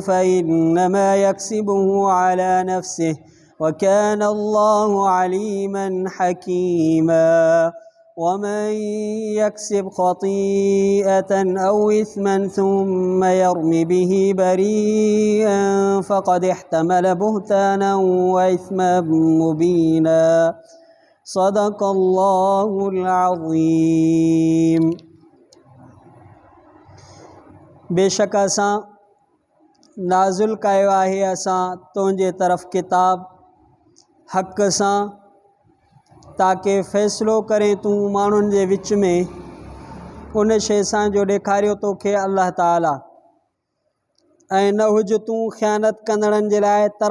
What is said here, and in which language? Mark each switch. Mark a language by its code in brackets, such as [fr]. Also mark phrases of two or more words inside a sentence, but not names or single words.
[ar] فإنما يكسبه على نفسه وكان الله عليما حكيما ومن يكسب خطيئة أو إثما ثم يرم به بريئا فقد احتمل بهتانا وإثما مبينا صدق الله العظيم [sd] बेशक असां नाज़िल कयो आहे असां तुंहिंजे तरफ़ किताब हक़ सां ताकि फ़ैसिलो करे तूं माण्हुनि जे विच में उन शइ सां जो ॾेखारियो तोखे अल्लाह ताला ऐं न हुज तूं ख़यानत कंदड़नि जे लाइ